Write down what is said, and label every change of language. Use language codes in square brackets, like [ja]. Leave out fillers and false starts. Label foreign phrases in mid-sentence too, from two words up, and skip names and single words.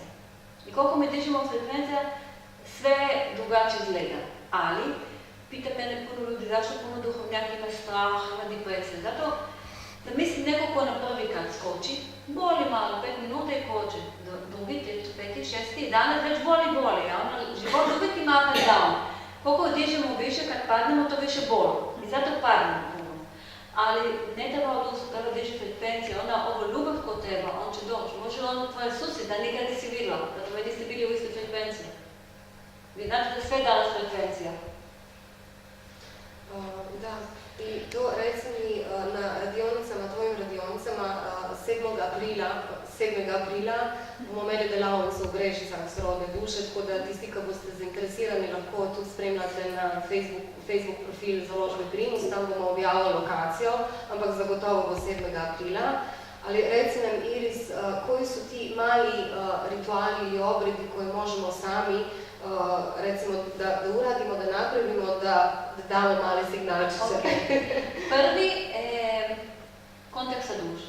[hr] I koliko mi dižemo frekvencija, sve drugačije izgleda. Ali, pita mene puno ljudi zašto puno duhovnjaka ima strah, ima depresije. Zato da mislim neko ko na prvi kad skoči, boli malo, 5 minuta i koče. Drugi, treći, peti, šesti dana već boli, a ono život uvijek ima [en] up and down. [hr] Koliko dižemo više, kad padnemo, to više boli. I zato padnemo puno. Ali ne treba odustati, treba diži frekvencija, ona ovo ljubav ko treba, on će doći. Može ono tvoje susjed, da nikad nisi vidjela, da tvoje niste bili u istoj frekvenciji. Vi znate da sve danas frekvencija. Da, i to reci mi na radionicama, tvojim radionicama 7. [sl] aprila bomo imeli delavnico v Brežicah sorodne duše, tako da tisti, ki boste zainteresirani, lahko tudi spremljate na Facebook profil Založbe Primus, tam bomo objavili lokacijo, ampak zagotovo bo 7. aprila. [hr] Ali reci nam, Iris, koji su ti mali rituali ili obredi koje možemo sami recimo da uradimo, da napravimo, da damo male signalčiće? Okay. Prvi, kontakt sa dušom.